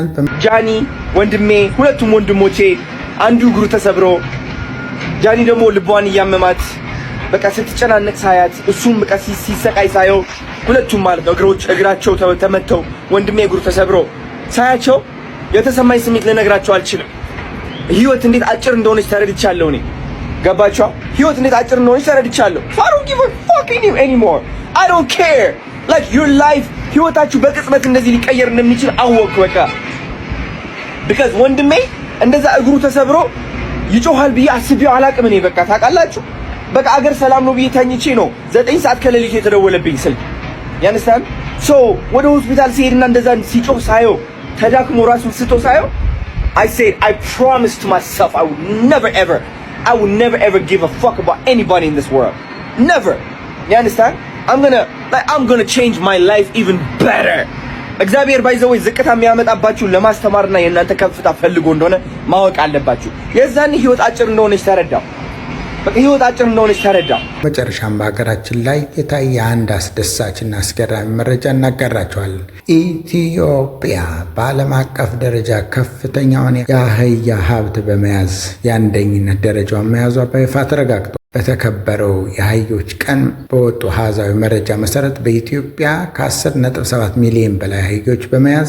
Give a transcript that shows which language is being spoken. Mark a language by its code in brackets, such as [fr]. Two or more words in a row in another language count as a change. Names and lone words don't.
[am] ጃኒ ወንድሜ፣ ሁለቱም ወንድሞቼ አንዱ እግሩ ተሰብሮ ጃኒ ደግሞ ልቧን እያመማት በቃ ስትጨናነቅ ሳያት እሱም በቃ ሲሰቃይ ሳየው ሁለቱም ማለት ነው እግራቸው ተመተው ወንድሜ እግሩ ተሰብሮ ሳያቸው የተሰማኝ ስሜት ልነግራቸው አልችልም። ህይወት እንዴት አጭር እንደሆነች ተረድቻለሁ። እኔ ገባችሁ? ህይወት እንዴት አጭር እንደሆነች ተረድቻለሁ። [en] I don't give a fucking anymore. I don't care. Like your life [am] ህይወታችሁ በቅጽበት እንደዚህ ሊቀየር እንደሚችል አወቅኩ በቃ። because ወንድሜ እንደዛ እግሩ ተሰብሮ ይጮሃል ብዬ አስቤው አላቅም። እኔ በቃ ታውቃላችሁ፣ በቃ አገር ሰላም ነው ብዬ ተኝቼ ነው 9 ሰዓት ከሌሊቱ የተደወለብኝ ስልክ ያነሳል። ሶ ወደ ሆስፒታል ሲሄድና እንደዛ ሲጮህ ሳየው ተዳክሞ ራሱን ስቶ ሳየው [en] I said I promised to myself I would never ever give a fuck about anybody in this world. Never. You understand? I'm gonna change my life even better. [am] እግዚአብሔር ባይዘው ዝቅታ የሚያመጣባችሁ ለማስተማርና የእናንተ ከፍታ ፈልጎ እንደሆነ ማወቅ አለባችሁ። የዛን ህይወት አጭር እንደሆነች ተረዳው። በቃ ህይወት አጭር እንደሆነች ተረዳው። መጨረሻም በሀገራችን ላይ የታየ አንድ አስደሳችና አስገራሚ መረጃ እናጋራችኋለን። ኢትዮጵያ በዓለም አቀፍ ደረጃ ከፍተኛውን የአህያ ሀብት በመያዝ የአንደኝነት ደረጃውን መያዟ በይፋ ተረጋግጧል። በተከበረው የአህዮች ቀን በወጡ አሃዛዊ መረጃ መሰረት በኢትዮጵያ ከ10.7 ሚሊዮን በላይ አህዮች በመያዝ